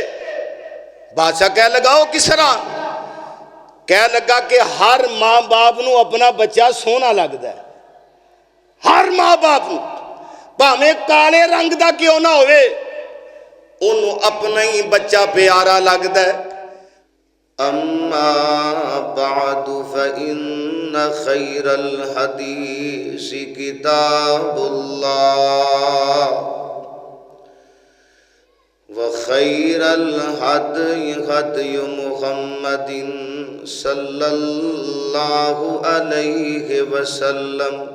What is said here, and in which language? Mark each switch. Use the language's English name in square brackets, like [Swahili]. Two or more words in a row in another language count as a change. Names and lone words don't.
[Punjabi] بادشاہ کہن لگا او کس طرح? کہن لگا کہ ہر ماں باپ نوں اپنا بچہ سوہنا لگدا ہے. ہر ماں باپ نوں بھانویں کالے رنگ دا کیوں نہ ہووے، اونوں اپنا ہی بچہ پیارا لگدا ہے. [Arabic] أما بعد فإن خير الحديث كتاب الله وخير الهدي هدي محمد صلى الله عليه وسلم